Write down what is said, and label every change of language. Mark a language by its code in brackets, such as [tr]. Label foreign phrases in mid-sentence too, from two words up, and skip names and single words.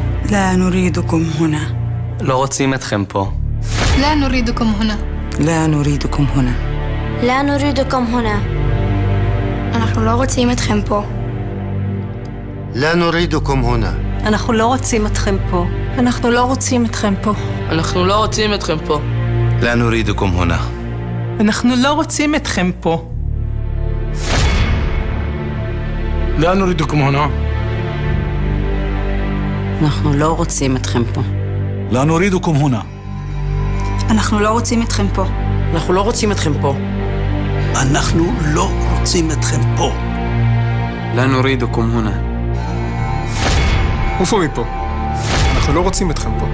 [ar] لا نريدكم هنا. [he] לא רוצים אתכם פה. [ar] لا نريدكم هنا. لا نريدكم هنا. لا نريدكم هنا. [he] אנחנו לא רוצים אתכם פה. [ar] لا نريدكم هنا. [he] אנחנו לא רוצים אתכם פה. אנחנו לא רוצים אתכם פה. אנחנו לא רוצים אתכם פה. [ar] لا نريدكم هنا. [he] אנחנו לא רוצים אתכם פה. [ar] لا نريدكم هنا. [he] אנחנו לא רוצים אתכם פה. [ar] لا نريدكم هنا. [he] אנחנו לא רוצים אתכם פה. אנחנו לא רוצים אתכם פה. אנחנו לא רוצים אתכם פה. [ar] لا نريدكم هنا. [he] עופו מפה. אנחנו לא רוצים אתכם פה.